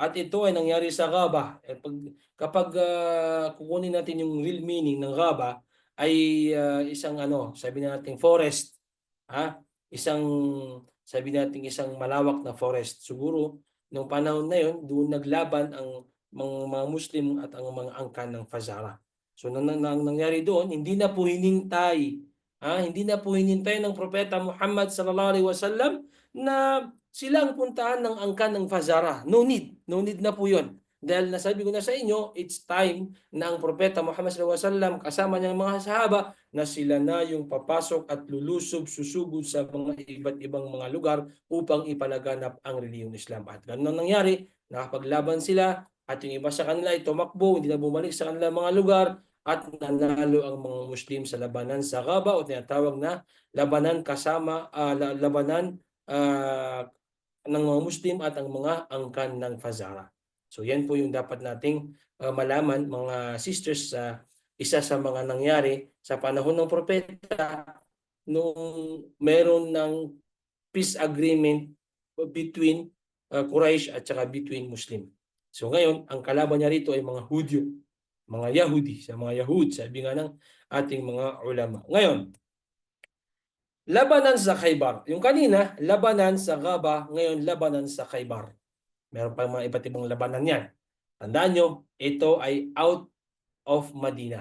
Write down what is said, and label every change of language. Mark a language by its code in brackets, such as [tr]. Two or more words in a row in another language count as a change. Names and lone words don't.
[tl] At ito ay nangyari sa Ghaba. Kapag kukunin natin yung [en] real meaning [tl] ng Ghaba, ay isang sabi natin forest, isang sabi natin isang malawak na forest. Siguro nung panahon na yon, doon naglaban ang mga Muslim at ang mga angkan ng Fazara. So nangyari doon, hindi na po hinintay, hindi na po hinintay ng Propeta Muhammad [ar] صلى الله عليه وسلم [tl] na sila ang puntahan ng angkan ng Fazara. [en] No need. No need [tl] na po yun. Dahil nasabi ko na sa inyo, [en] it's time [tl] na ang Propeta Muhammad [ar] صلى الله عليه وسلم [tl] kasama niyang mga sahaba na sila na yung papasok at lulusob, susugod sa mga iba't ibang mga lugar upang ipalaganap ang reliyong Islam. At ganun ang nangyari, nakapaglaban sila at yung iba sa kanila ay tumakbo, hindi na bumalik sa kanilang mga lugar, at nanalo ang mga Muslim sa labanan sa Ghaba o tinatawag na labanan labanan ng mga Muslim at ang mga angkan ng Fazara. So yan po yung dapat nating malaman mga sisters sa isa sa mga nangyari sa panahon ng propeta nung meron ng [en] peace agreement [tl] between Quraysh at saka between Muslim. So ngayon, ang kalaban niya rito ay mga Hudyo, mga Yahudi, sa mga Yahud, sabi nga ng ating mga ulama. Ngayon, labanan sa Khaybar. Yung kanina, labanan sa Ghaba, ngayon labanan sa Khaybar. Meron pa mga iba't ibang labanan yan. Tandaan nyo, ito ay [en] out of [tl] Madina.